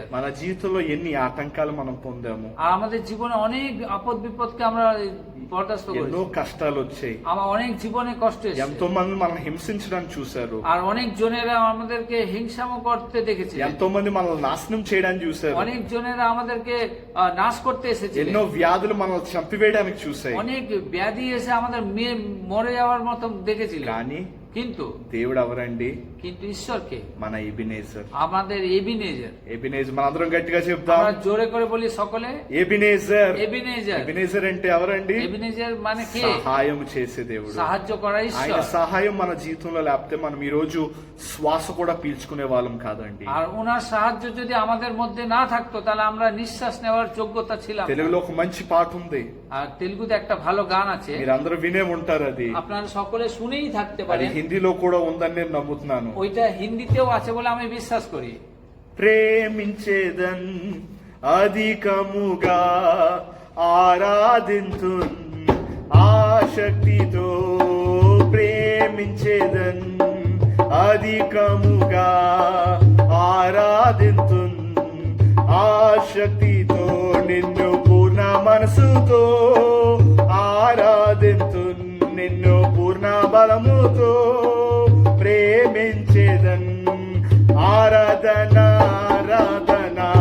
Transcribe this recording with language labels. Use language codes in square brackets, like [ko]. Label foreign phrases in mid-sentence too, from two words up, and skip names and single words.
[te] మన జీవితంలో ఎన్ని ఆటంకాలు మనం పొందాము, [bn] আর আমাদের জীবনে অনেক আপদ বিপদকে আমরা বরদাস্ত [te] ఎన్నో [bn] করেছি। [te] కష్టాలు వచ్చాయి. [bn] আমার অনেক জীবনে কষ্ট [te] ఎంతో [bn] এসেছে। [te] మంది మనల్ని హింసించడానికి చూశారు. [bn] আর অনেক জনেরা আমাদেরকে হিংসাম করতে দেখেছে। [te] ఎంతో మంది మనల్ని నాశనం చేయడానికి చూశారు. [bn] অনেক জনেরা আমাদেরকে নাশ করতে এসেছে। [te] ఎన్నో వ్యాధులు మనల్ని చంపివేయడానికి చూశాయి. [bn] অনেক ব্যাধি এসে আমাদের মরে যাওয়ার মতো দেখেছিল। [te] కానీ [bn] কিন্তু [te] దేవుడు ఎవరండి? [bn] ঈশ্বরকে [te] మన ఎబినేజర్. [bn] আমাদের এবিনেজার। [te] ఎబినేజర్ మనందరం గట్టిగా చెప్దాం. [bn] আমরা জোরে করে বলি সকলে, [te] ఎబినేజర్. [bn] এবিনেজার। [te] ఎబినేజర్ అంటే ఎవరండి? [bn] এবিনেজার মানে কে? [te] సహాయం చేసే దేవుడు. [bn] সাহায্য করা [te] ఆయన [bn] ঈশ্বর। [te] సహాయం మన జీవితంలో లేకపోతే మనం ఈ రోజు శ్వాస కూడా పీల్చుకునే వాళ్ళం కాదండి. [bn] আর ওনার সাহায্য যদি আমাদের মধ্যে না থাকতো তাহলে আমরা নিঃশ্বাস নেওয়ার যোগ্যতা ছিলাম না। [te] తెలుగులో ఒక మంచి పాట ఉంది, [bn] আর তেলুগুতে একটা ভালো গান আছে, [te] మీరందరూ వినే ఉంటారు. అది [bn] আপনারা সকলে শুনেই থাকতে [te] అది [bn] পারেন। [te] హిందీలో కూడా ఉందని నేను నమ్ముతున్నాను. [bn] ওইটা হিন্দিতেও আছে বলে আমি বিশ্বাস করি। [te] ప్రేమించేదన్ అధికముగా ఆరాధింతున్ ఆసక్తితో ప్రేమించేదన్ అధికముగా ఆరాధింతున్ ఆసక్తితో నిన్ను పూర్ణ మనసుతో ఆరాధింతున్ నిన్ను పూర్ణ బలముతో ప్రేమించేదన్ ఆరాధన ఆరాధన